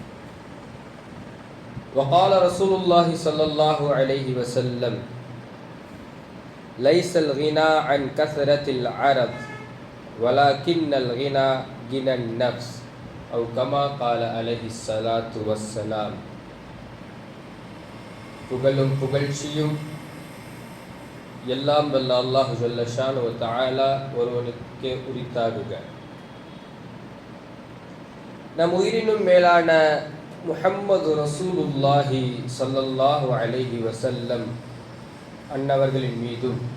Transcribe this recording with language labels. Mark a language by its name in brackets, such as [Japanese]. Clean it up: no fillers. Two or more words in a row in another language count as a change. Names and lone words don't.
[Arabic] وقال رسول الله صلى الله عليه وسلم: ليس الغنى عن كثرة العرب ولكن الغنى غنى النفس، أو كما قال عليه الصلاة والسلام. [Tamil] புகழும் புகழ்ச்சியும் எல்லாம் வல்ல அல்லாஹ் [Arabic] جل شأنه و تعالى [Tamil] ஒருவனுக்கே உரித்தாகுக. நம் உயிரினும் மேலான முஹம்மது [Arabic] رسول الله صلى الله عليه وسلم [Tamil] அன்னவர்களின் மீதும்